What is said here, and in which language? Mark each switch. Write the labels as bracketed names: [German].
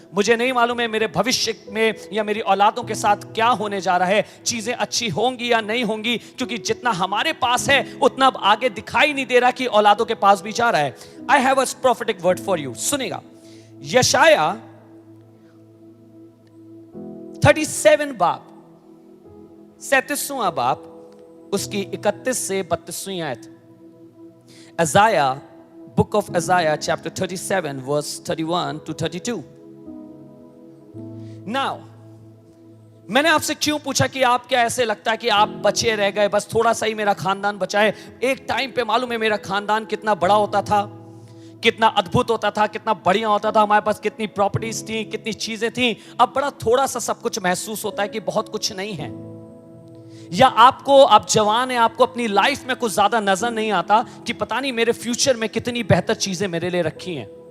[Hindi] मुझे नहीं मालूम है मेरे भविष्य में या मेरी औलादों के साथ क्या होने जा रहा है, चीजें अच्छी होंगी या नहीं होंगी, क्योंकि जितना हमारे पास है उतना अब आगे दिखाई नहीं दे रहा कि औलादों के पास भी जा रहा है. [English] I have a prophetic word for you. [Hindi] सुनेगा यशाया 37 बाब 37वां बाब उसकी 31 से 32वीं आयत. [English] Isaiah, book of Isaiah chapter 37 verse 31 to 32. Now [Hindi] मैंने आपसे क्यों पूछा कि आप क्या ऐसे लगता है कि आप बचे रह गए, बस थोड़ा सा ही मेरा खानदान बचा है। एक टाइम पे मालूम है मेरा खानदान कितना बड़ा होता था, कितना अद्भुत होता था, कितना बढ़िया होता था, हमारे पास कितनी प्रॉपर्टीज थी, कितनी चीजें थी। अब बड़ा थोड़ा सा सब कुछ महसूस होता है कि बहुत कुछ नहीं है। या आपको, आप जवान हैं, आपको अपनी लाइफ में कुछ ज्यादा नजर नहीं आता कि पता नहीं मेरे फ्यूचर में कितनी बेहतर चीजें मेरे लिए रखी हैं।